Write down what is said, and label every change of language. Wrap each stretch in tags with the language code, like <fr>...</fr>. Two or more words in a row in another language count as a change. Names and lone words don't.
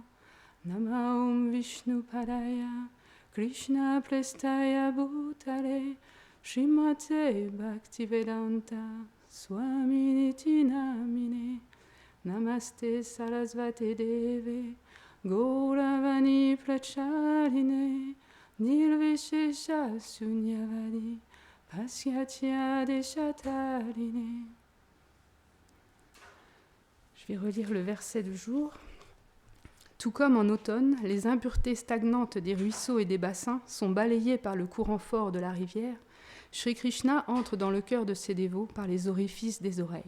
<sa>नम ॐ विष्णु पादाय, कृष्ण प्रेष्ठाय भूतले, श्रीमते भक्तिवेदान्त, स्वामिनिति नामिने, नमस्ते सरस्वते देवे, गौरवाणी प्रचारिणे, निर्विशेष शून्यवादि, पस्यत्य देशतारिणे.</sa> <fr>Je vais relire le verset du jour. Tout comme en automne, les impuretés stagnantes des ruisseaux et des bassins sont balayées par le courant fort de la rivière, Shri Krishna entre dans le cœur de ses dévots par les orifices des oreilles.</fr>